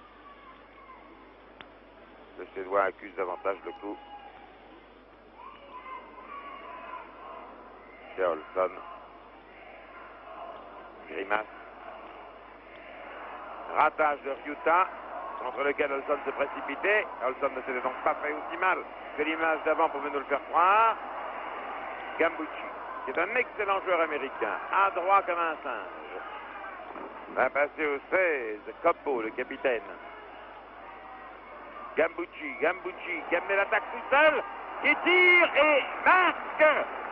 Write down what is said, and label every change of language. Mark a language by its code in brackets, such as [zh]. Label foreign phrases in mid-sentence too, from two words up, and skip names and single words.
[fr] Le Suédois accuse davantage le coup. C'est Olsson. Grimace. Ratage de Ryuta, contre lequel Olsson se précipitait. Olsson ne s'était donc pas fait aussi mal que l'image d'avant pouvait nous le faire croire. Gambucci, qui est un excellent joueur américain, adroit comme un singe. Va passer au 16, Coppo, le capitaine. Gambucci, qui amène l'attaque tout seul, qui tire et marque.